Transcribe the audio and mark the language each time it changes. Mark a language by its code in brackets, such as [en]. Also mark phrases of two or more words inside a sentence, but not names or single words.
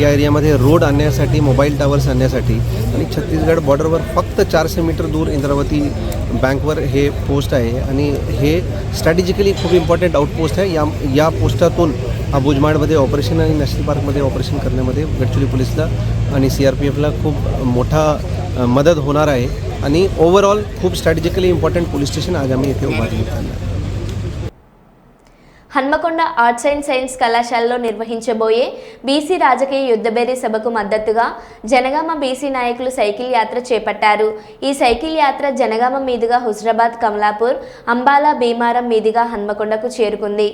[mr] या एरियामध्ये रोड आणण्यासाठी, [en] mobile towers [mr] आणण्यासाठी आणि छत्तीसगड बॉर्डरवर फक्त 400 मीटर दूर इंद्रावती बँकवर हे पोस्ट आहे आणि हे स्ट्रॅटेजिकली खूप [en] important outpost [mr] आहे. या पोस्टातून भुजमाडमध्ये ऑपरेशन आणि [en] national park [mr] ऑपरेशन करण्यामध्ये गडचिरोली पोलीसला आणि CRPFला खूप मोठा मदत होणार आहे आणि ओव्हरऑल खूप [en] strategically important police station [mr] आज आम्ही येथे उभारण्यात आलं आहे. [te] హన్మకొండ ఆర్ట్స్ అండ్ సైన్స్ కళాశాలలో నిర్వహించబోయే బీసీ రాజకీయ యుద్ధబేరీ సభకు మద్దతుగా జనగామ బీసీ నాయకులు సైకిల్ యాత్ర చేపట్టారు. ఈ సైకిల్ యాత్ర జనగామ మీదుగా హుజరాబాద్, కమలాపూర్, అంబాలా, భీమారం మీదుగా హన్మకొండకు చేరుకుంది.